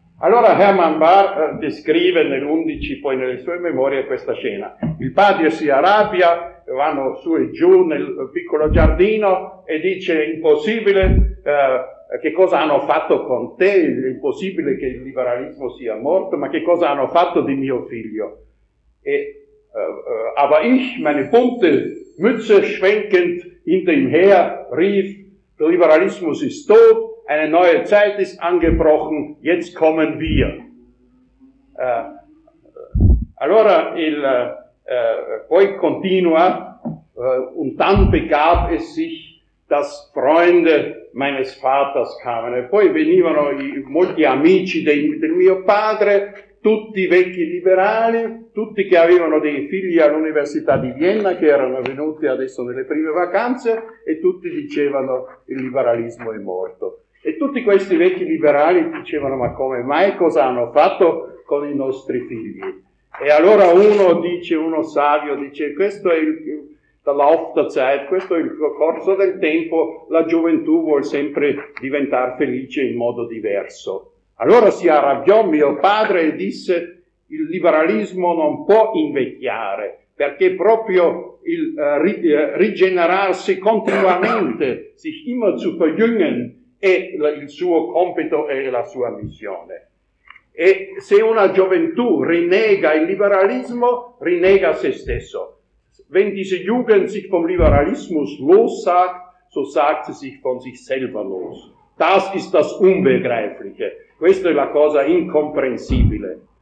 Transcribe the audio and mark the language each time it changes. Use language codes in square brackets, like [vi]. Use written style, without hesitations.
[it] Allora Hermann Bahr descrive nell'11 poi nelle sue memorie questa scena. Il padre si arrabbia, vanno su e giù nel piccolo giardino e dice: impossibile, che cosa hanno fatto con te? È impossibile che il liberalismo sia morto, ma che cosa hanno fatto di mio figlio? [de] E aber ich, meine bunte Mütze schwenkend hinter ihm her, rief: Der Liberalismus ist tot, eine neue Zeit ist angebrochen, jetzt kommen wir. [it] Allora il poi continua: [de] Und dann begab es sich, dass Freunde meines Vaters kamen. [it] E poi venivano molti amici del mio padre, tutti vecchi liberali, tutti che avevano dei figli all'Università di Vienna, che erano venuti adesso nelle prime vacanze, e tutti dicevano: il liberalismo è morto. E tutti questi vecchi liberali dicevano: ma come mai, cosa hanno fatto con i nostri figli? E allora uno dice, uno savio dice: questo è il [de] Lauf der Zeit, [it] questo è il corso del tempo, la gioventù vuol sempre diventare felice in modo diverso. Allora si arrabbiò mio padre e disse: il liberalismo non può invecchiare, perché proprio il rigenerarsi continuamente, [de] sich immer zu verjüngen, [it] è il suo compito e la sua missione. E se una gioventù rinega il liberalismo, rinega se stesso. [de] Wenn diese Jugend sich vom Liberalismus lossagt, so sagt sie sich von sich selber los. Das ist das Unbegreifliche. [it] Questa è la cosa incomprensibile.